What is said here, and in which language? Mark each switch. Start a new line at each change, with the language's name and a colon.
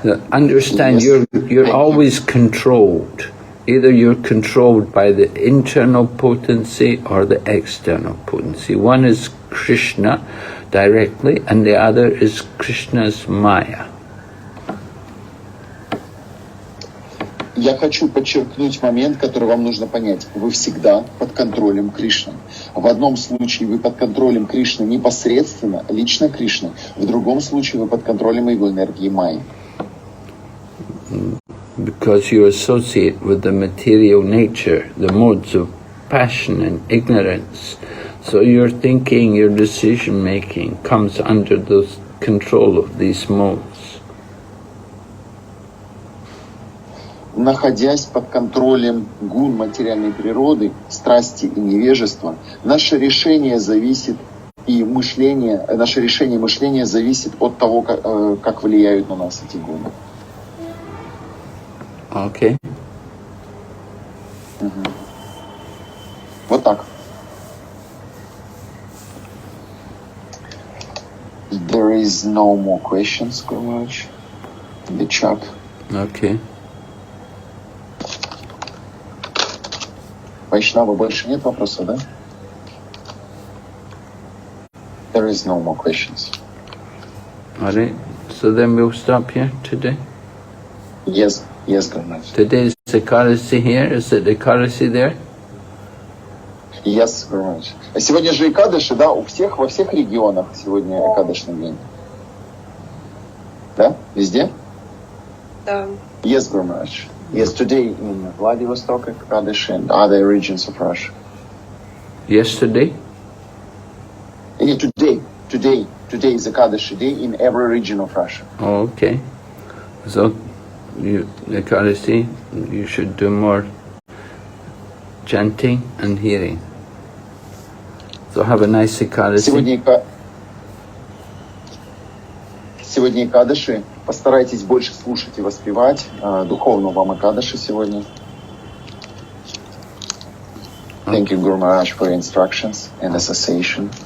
English: Understand, you're always controlled. Either you're controlled by the internal potency or the external potency. One is Krishna directly, and the other is Krishna's Maya.
Russian: Я хочу подчеркнуть момент, который вам нужно понять. Вы всегда под контролем Кришны. В одном случае вы под контролем Кришны непосредственно, лично Кришны. В другом случае вы под контролем его энергии Майи.
English: Because you associate with the material nature, the modes of passion and ignorance. So your thinking, your decision-making comes under the control of these modes.
Russian: Находясь под контролем гун материальной природы, страсти и невежества, наше решение зависит И мышление, наше решение мышления зависит от того, как влияют на нас эти гуны.
English: Okay.
Russian: Вот так.
English: There is no more questions, Gurumaj, in the chat. Okay.
Russian: Вайшнава, больше нет вопросов, да?
English: There is no more questions. All right. So then we'll stop here today. Yes, Gurumaj. Today's Ekadasi here. Is it Ekadasi there? Yes, Gurumaj.
Russian: Сегодня же Экадаши, да, у всех, во всех регионах сегодня Экадашный день. Да? Везде? Да.
English: Yes, Gurumaj. Yes, today in Vladivostok, Ekadashi, and other regions of Russia. Yesterday? Yeah, today is Ekadashi day in every region of Russia. Oh, okay. So, Ekadasi, you should do more chanting and hearing. So have a nice Ekadasi.
Russian: Сегодня Экадаши. Постарайтесь больше слушать и воспевать. Духовно вам Экадаши сегодня.
English: Thank you, Guru Maharaj, for your instructions and association.